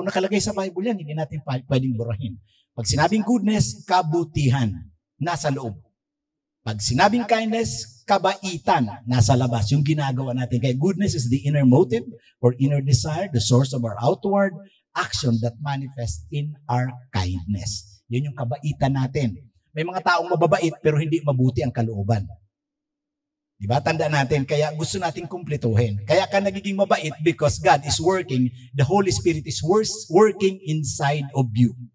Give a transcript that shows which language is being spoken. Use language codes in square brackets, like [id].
[tl] Nakalagay sa Bible yan, hindi natin pwedeng burahin. Pag sinabing goodness, kabutihan. nasa loob. Pag sinabing kindness, kabaitan, nasa labas, yung ginagawa natin. [en] Kaya goodness is the inner motive or inner desire, the source of our outward action that manifests in our kindness. [tl] Yun yung kabaitan natin. May mga taong mababait pero hindi mabuti ang kalooban. Diba? Tandaan natin, kaya gusto natin kumpletuhin. [en] Kaya ka nagiging mabait because God is working, the Holy Spirit is working inside of you.